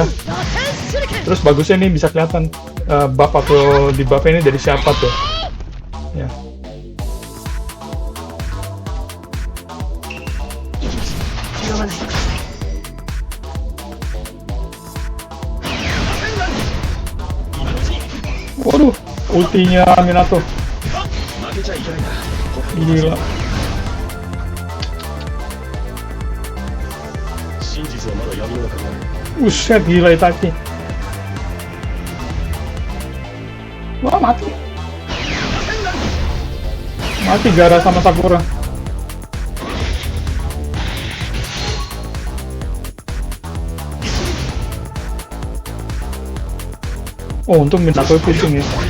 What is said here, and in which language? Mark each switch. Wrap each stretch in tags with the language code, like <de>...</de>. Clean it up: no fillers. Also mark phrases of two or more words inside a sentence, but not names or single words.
<id>Terus bagusnya nih bisa kelihatan buff atau di buff ini dari siapa tuh. Ya. Waduh, ultinya Minato.</id> <ja>負けちゃいけないんだ。</ja> <id>Gila.</id> <ja>真実はまだ闇の中にある。</ja> <id>Buset, gila Itachi. Wah, mati. Mati Gaara sama Sakura. Oh, untung Minato pusing ya.</id>